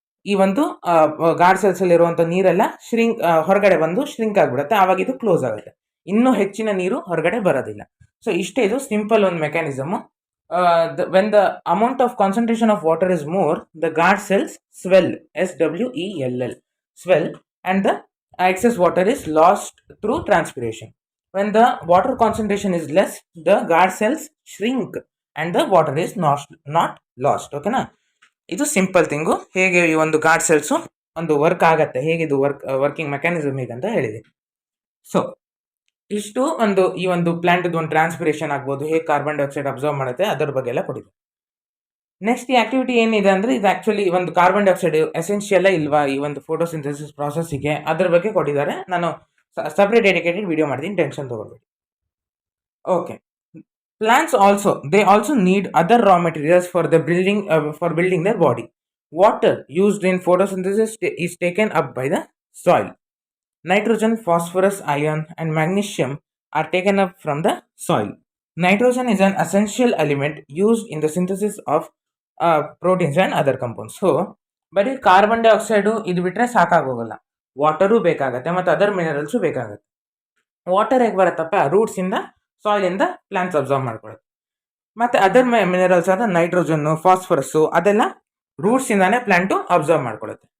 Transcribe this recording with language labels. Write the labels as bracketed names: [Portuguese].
[Kannada] ಈ ಒಂದು guard cells ಅಲ್ಲಿ ಇರುವಂತ ನೀರೆಲ್ಲ ಹೊರಗಡೆ ಬಂದು ಶ್ರಿಂಕ್ ಆಗ್ಬಿಡುತ್ತೆ, ಆವಾಗ ಇದು ಕ್ಲೋಸ್ ಆಗುತ್ತೆ, ಇನ್ನೂ ಹೆಚ್ಚಿನ ನೀರು ಹೊರಗಡೆ ಬರೋದಿಲ್ಲ. [English] so [Kannada] ಇಷ್ಟೇ, ಇದು ಸಿಂಪಲ್ ಒಂದು mechanism. [English] When the amount of concentration of water is more, the guard cells swell, SWELL, swell, and the excess water is lost through transpiration. When the water concentration is less, the guard cells shrink and the water is not lost. [Kannada] ಓಕೆನಾ? ಇದು simple thing, ಹೇಗೆ ಈ ಒಂದು guard cells ಒಂದು work ಆಗತ್ತೆ, ಹೇಗೆ ಇದು working mechanism ಹೇಗೆ ಅಂತ ಹೇಳಿದೆ. ಸೊ ಇಷ್ಟು ಈ ಒಂದು ಪ್ಲಾಂಟ್ ಒಂದು ಟ್ರಾನ್ಸ್ಪಿರೇಷನ್ ಆಗ್ಬೋದು, ಹೇಗೆ ಕಾರ್ಬನ್ ಡೈಆಕ್ಸೈಡ್ ಅಬ್ಸರ್ವ್ ಮಾಡುತ್ತೆ ಅದರ ಬಗ್ಗೆ ಎಲ್ಲ ಕೊಟ್ಟಿದೆ. ನೆಕ್ಸ್ಟ್ ಈ ಆಕ್ಟಿವಿಟಿ ಏನಿದೆ ಅಂದ್ರೆ, ಇದು ಆಕ್ಚುಲಿ ಒಂದು ಕಾರ್ಬನ್ ಡೈಆಕ್ಸೈಡ್ ಎಸೆನ್ಷಿಯಲ್ ಇಲ್ವಾ ಈ ಒಂದು ಫೋಟೋಸಿಂಥಸಿಸ್ ಪ್ರಾಸೆಸ್ಗೆ, ಅದ್ರ ಬಗ್ಗೆ ಕೊಟ್ಟಿದ್ದಾರೆ. ನಾನು ಸಪ್ರೇಟ್ ಡೆಡಿಕೇಟೆಡ್ ವಿಡಿಯೋ ಮಾಡ್ತೀನಿ, tension ತಗೊಳ್ಬೇಡಿ. [English] Okay, plants also need other raw materials for building their body. Water used in photosynthesis is taken up by the soil. Nitrogen, phosphorus, iron and magnesium are taken up from the soil. Nitrogen is an essential element used in the synthesis of proteins and other compounds. [Kannada] So ಬರೀ carbon dioxide ಇದು ಬಿಟ್ರೆ ಸಾಕಾಗೋಗಲ್ಲ, water ಬೇಕಾಗತ್ತೆ ಮತ್ತು other minerals ಬೇಕಾಗತ್ತೆ. Water ಹೇಗೆ ಬರುತ್ತಪ್ಪ? Roots ಇಂದ, soil ಇಂದ ಪ್ಲಾಂಟ್ಸ್ ಅಬ್ಸರ್ವ್ ಮಾಡ್ಕೊಳ್ಳುತ್ತೆ. ಮತ್ತೆ ಅದರ್ ಮಿನರಲ್ಸ್ ಆದ ನೈಟ್ರೋಜನ್ನು, ಫಾಸ್ಫರಸ್ಸು ಅದೆಲ್ಲ ರೂಟ್ಸ್ ಇಂದಾನೆ ಪ್ಲಾಂಟು ಅಬ್ಸರ್ವ್ ಮಾಡ್ಕೊಳ್ಳುತ್ತೆ.